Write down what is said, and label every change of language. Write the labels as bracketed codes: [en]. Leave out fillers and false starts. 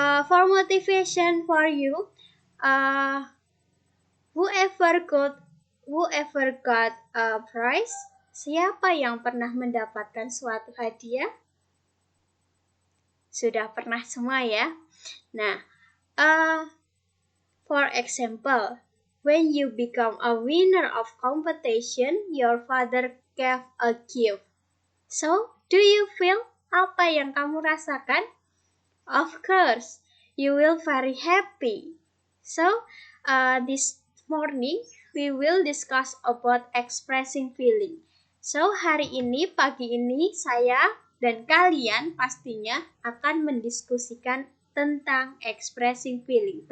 [en] For motivation for you, whoever got a prize, [id] siapa yang pernah mendapatkan suatu hadiah? Sudah pernah semua ya. [en] Nah, for example, when you become a winner of competition, your father gave a gift. So, do you feel [id] apa yang kamu rasakan? [en] Of course, you will very happy. So, this morning we will discuss about expressing feeling. [id] So, hari ini, pagi ini, saya dan kalian pastinya akan mendiskusikan tentang expressing feeling.